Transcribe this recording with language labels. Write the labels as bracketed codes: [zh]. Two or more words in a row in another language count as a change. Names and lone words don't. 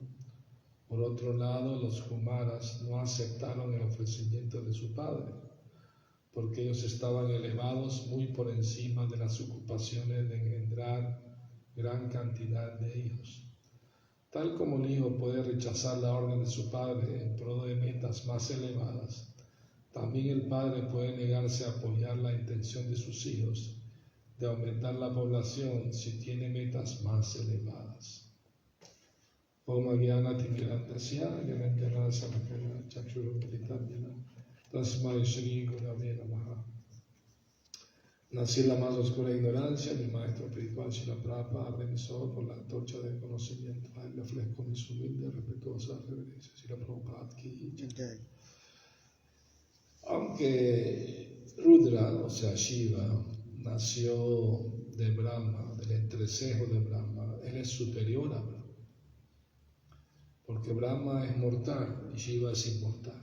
[es] Por otro lado, los Kumaras no aceptaron el ofrecimiento de su padre, porque ellos estaban elevados muy por encima de las ocupaciones de engendrar gran cantidad de hijos. Tal como el hijo puede rechazar la orden de su padre en pro de metas más elevadas, también el padre puede negarse a apoyar la intención de sus hijos de aumentar la población si tiene metas más elevadas. [sa] Om Gyana Timirantasya Gyanantana Samakaya Chakshurupritanyana Tasmai Shri Gurave Namaha. [es] Nací en la más oscura ignorancia, mi maestro espiritual Srila Prabhupada realizó por la antorcha del conocimiento. A él le ofrezco mis humildes, respetuosas reverencias. Srila Prabhupada [hi] ki jai. [es] Aunque Rudra, o sea Shiva, nació de Brahma, del entrecejo de Brahma, él es superior a Brahma, porque Brahma es mortal y Shiva es inmortal.